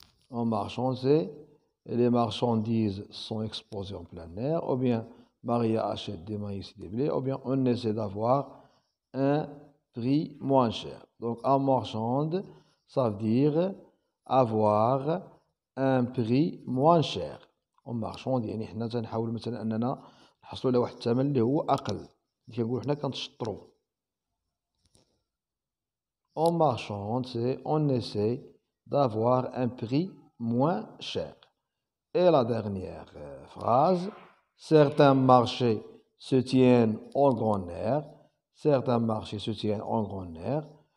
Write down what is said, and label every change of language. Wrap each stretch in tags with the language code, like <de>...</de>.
<fr>On marchande, c'est les marchandises sont exposées en plein air. Ou bien Maria achète des maïs et des blés. Ou bien on essaie d'avoir un prix moins cher. Donc, en marchande, ça veut dire avoir un prix moins cher. En marchande,</fr> <ar>يعني حنا تنحاول مثلا أننا نحصلوا على واحد الثمن اللي هو أقل. اللي كنقولوا حنا كنتشطروا.</ar> <fr>En marchande, c'est on essaie d'avoir un prix moins cher. Et la dernière phrase, certains marchés se tiennent en grand air. Certains marchés se tiennent en grand air.</fr>